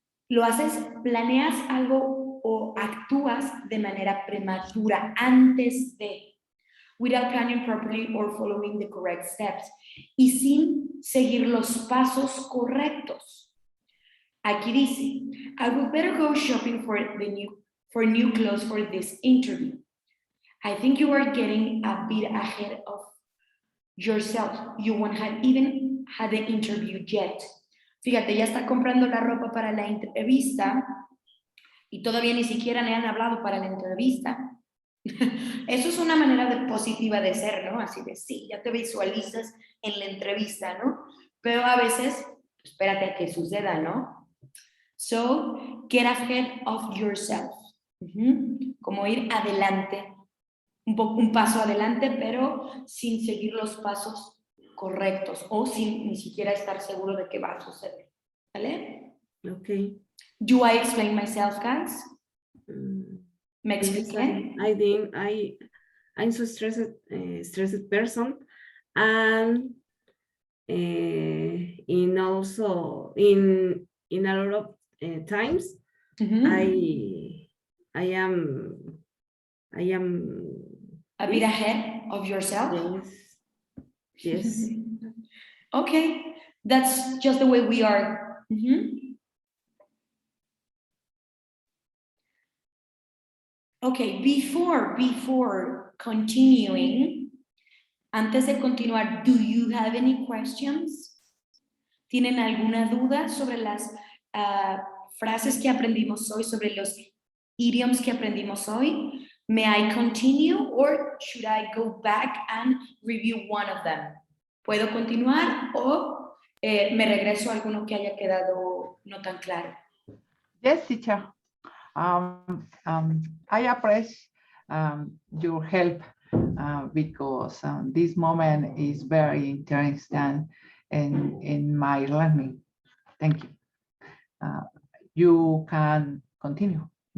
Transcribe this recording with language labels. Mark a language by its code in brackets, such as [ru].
[es] Lo haces, planeas algo o actúas de manera prematura antes de, [en] without planning properly or following the correct steps, [es] y sin seguir los pasos correctos. Aquí dice, [en] I would better go shopping for new clothes for this interview. I think you are getting a bit ahead of yourself. You won't have even had the interview yet. [es] Fíjate, ya está comprando la ropa para la entrevista y todavía ni siquiera le han hablado para la entrevista. Eso es una manera positiva de ser, ¿no? Así de, sí, ya te visualizas en la entrevista, ¿no? Pero a veces, espérate a que suceda, ¿no? [en] So, get ahead of yourself. [es] Como ir adelante, un paso adelante, pero sin seguir los pasos correctos o sin ni siquiera estar seguro de que va a suceder. ¿Vale? [en] Okay. Do I explain myself, guys? [es] ¿Me [en] Yes, [es] expliqué? [en] I think I'm so stressed person, and in also in a lot of times I am a bit ahead of yourself. Yes. Okay, that's just the way we are. Okay, before continuing, [es] antes de continuar, [en] do you have any questions? [es] ¿Tienen alguna duda sobre las frases que aprendimos hoy, sobre los idioms que aprendimos hoy? [en] May I continue or should I go back and review one of them? [es] ¿Puedo continuar o me regreso a alguno que haya quedado no tan claro? [en] Yes, teacher. I appreciate your help because this moment is very interesting in my learning. Thank you. You can continue.